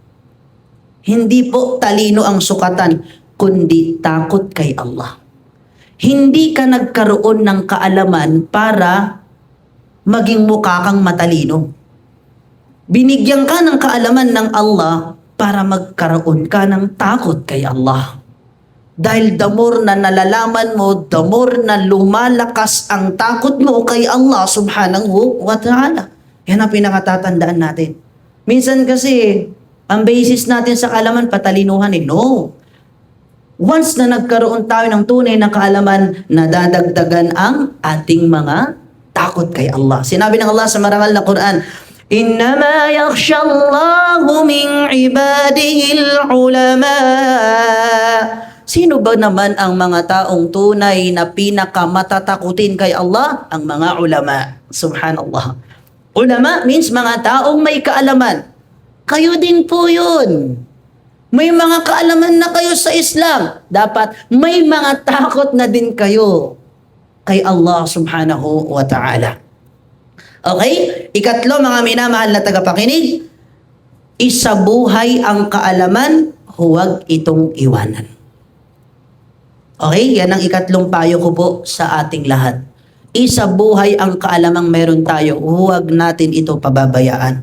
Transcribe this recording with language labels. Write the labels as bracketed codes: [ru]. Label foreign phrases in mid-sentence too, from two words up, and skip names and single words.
[tl] Hindi po talino ang sukatan, kundi takot kay Allah. Hindi ka nagkaroon ng kaalaman para maging mukha kang matalino. Binigyan ka ng kaalaman ng Allah para magkaroon ka ng takot kay Allah. Dahil [en] the more [tl] na nalalaman mo, [en] the more [tl] na lumalakas ang takot mo kay Allah [ar] سبحانه وتعالى. [tl] Yan ang pinakatatandaan natin. Minsan kasi, ang basis natin sa kaalaman, patalinuhan eh. No. Once na nagkaroon tayo ng tunay na kaalaman, nadadagdagan ang ating mga takot kay Allah. Sinabi ng Allah sa marangal na Quran, [ar] إنما يخشى الله من عباده العلماء. [tl] Sino ba naman ang mga taong tunay na pinakamatatakutin kay Allah? Ang mga ulama. Subhanallah. Ulama means mga taong may kaalaman. Kayo din po yun. May mga kaalaman na kayo sa Islam. Dapat may mga takot na din kayo kay Allah [ar] سبحانه وتعالى. [tl] Okay? Ikatlo, mga minamahal na tagapakinig, isabuhay ang kaalaman, huwag itong iwanan. Okay? Yan ang ikatlong payo ko po sa ating lahat. Isabuhay ang kaalamang meron tayo, huwag natin ito pababayaan.